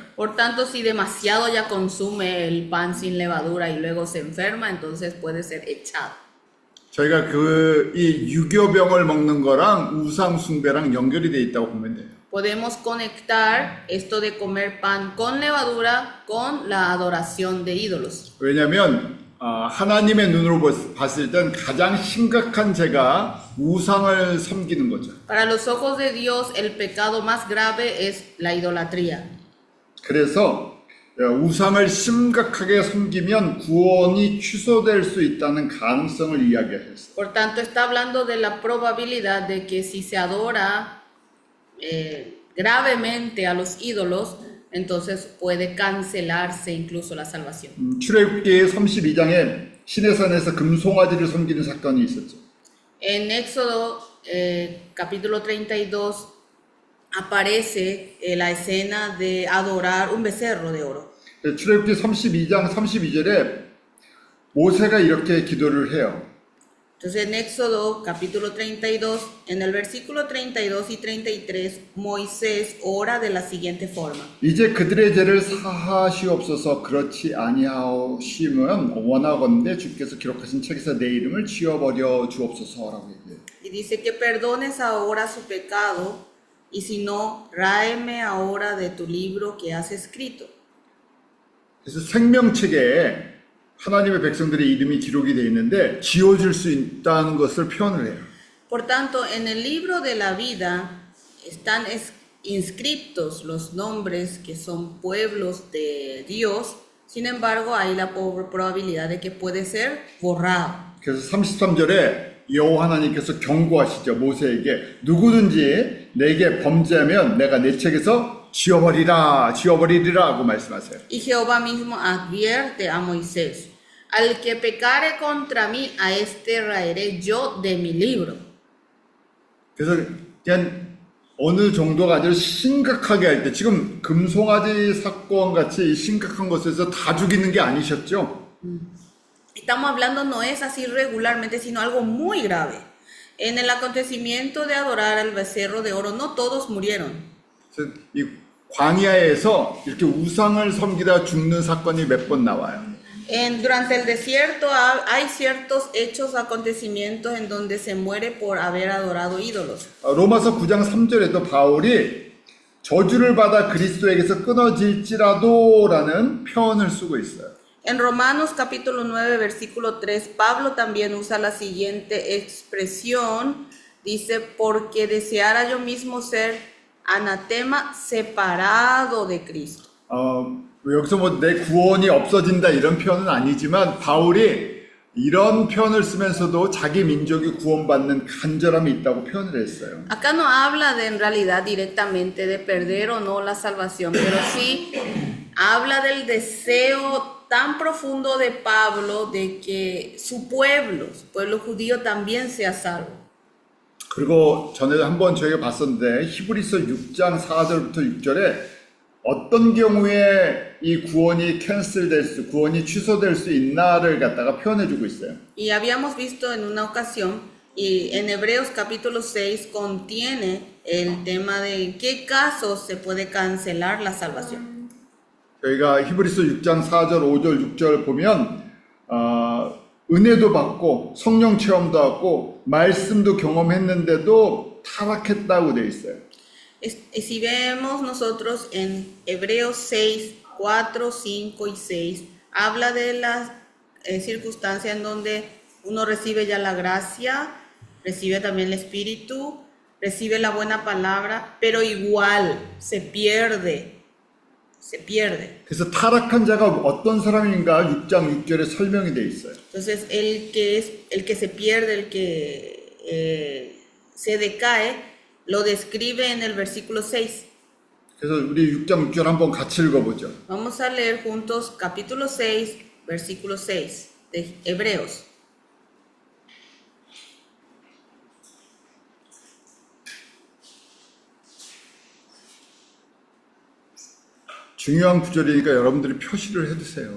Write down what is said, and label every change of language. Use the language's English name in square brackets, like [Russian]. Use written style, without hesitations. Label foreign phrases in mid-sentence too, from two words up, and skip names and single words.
[Spanish] Por tanto, si demasiado ya consume el pan sin levadura y luego se enferma, entonces puede ser echado. [Korean] 저희가 이 유교병을 먹는 거랑 우상 숭배랑 연결이 돼 있다고 보면 돼요. [Spanish] Podemos conectar esto de comer pan con levadura con la adoración de ídolos. [Korean] 왜냐하면 하나님의 눈으로 봤을 땐 가장 심각한 죄가 우상을 섬기는 거죠. [Spanish] Para los ojos de Dios, el pecado más grave es la idolatría. [Korean] 그래서 우상을 심각하게 섬기면 구원이 취소될 수 있다는 가능성을 이야기했어요. [Spanish] Por tanto, está hablando de la probabilidad de que si se adora gravemente a los ídolos, entonces puede cancelarse incluso la salvación. [Korean] 출애굽기 32장에 시내산에서 금송아지를 섬기는 사건이 있었죠. [Spanish] En Éxodo capítulo 32 aparece la escena de adorar un becerro de oro. [Korean] 출애굽기 32장 32절에 모세가 이렇게 기도를 해요. [Spanish] Entonces en Éxodo capítulo 32, en el versículo 32 y 33, Moisés ora de la siguiente forma. [Korean] 이제 그들의 죄를 사하시옵소서. 그렇지 아니하시면 원하건대 주께서 기록하신 책에서 내 이름을 지워버려 주옵소서라고 얘기해요. [Spanish] Y dice que perdones ahora su pecado, y si no, ráeme ahora de tu libro que has escrito. [Korean] 그래서 생명책에 하나님의 백성들의 이름이 기록이 되어 있는데 지워줄 수 있다는 것을 표현을 해요. [Spanish] Por tanto, en el libro de la vida están inscritos los nombres que son pueblos de Dios. Sin embargo, hay la probabilidad de que puede ser borrado. [Korean] 그래서 33절에 여호와 하나님께서 경고하시죠. 모세에게 누구든지 내게 범죄하면 내가 내 책에서 지워버리리라 하고 말씀하세요. [Spanish] Y Jehová mismo advierte a Moisés: al que pecare contra mí, a este raeré yo de mi libro. [Korean] 그래서 그냥 어느 정도가 아니라 심각하게 할 때, 지금 금송아지 사건 같이 심각한 것에서 다 죽이는 게 아니셨죠? [Spanish] Estamos hablando, no es así regularmente, sino algo muy grave. En el acontecimiento de adorar al becerro de oro, no todos murieron. [Korean] 그래서 이 광야에서 이렇게 우상을 섬기다 죽는 사건이 몇 번 나와요. [Spanish] Durante el desierto hay ciertos hechos, acontecimientos en donde se muere por haber adorado ídolos. [Korean] 로마서 9장 3절에도 바울이 저주를 받아 그리스도에게서 끊어질지라도라는 표현을 쓰고 있어요. [Spanish] En Romanos capítulo 9, versículo 3, Pablo también usa la siguiente expresión. Dice: porque deseara yo mismo ser anatema, separado de Cristo. [Korean] 여기서 뭐 내 구원이 없어진다 이런 표현은 아니지만 바울이 이런 표현을 쓰면서도 자기 민족이 구원받는 간절함이 있다고 표현을 했어요. [Spanish] Acá no habla de en realidad directamente de perder o no la salvación, pero sí habla del deseo tan profundo de Pablo de que su pueblo judío también sea salvo. [Korean] 그리고 전에 한번 저희가 봤었는데 히브리서 6장 4절부터 6절에 어떤 경우에 이 구원이 구원이 취소될 수 있나를 갖다가 표현해주고 있어요. [Spanish] Y habíamos visto en una ocasión, y en Hebreos capítulo 6 contiene el tema de en qué casos se puede cancelar la salvación. [Korean] 저희가 히브리서 6장 4절, 5절, 6절 보면 은혜도 받고 성령 체험도 하고 말씀도 경험했는데도 타락했다고 되어 있어요. [Spanish] Si vemos nosotros en Hebreos 6, 4, 5 y 6, habla de las circunstancias en donde uno recibe ya la gracia, recibe también el Espíritu, recibe la buena palabra, pero igual se pierde. [Korean] 그래서 타락한 자가 어떤 사람인가 6장 6절에 설명이 되어 있어요. [Spanish] Entonces el que se pierde, el que se decae, lo describe en el versículo 6. [Korean] 그래서 우리 6장 6절 한번 같이 읽어보죠. [Spanish] Vamos a leer juntos capítulo 6, versículo 6 de Hebreos. [Korean] 중요한 구절이니까 여러분들이 표시를 해두세요.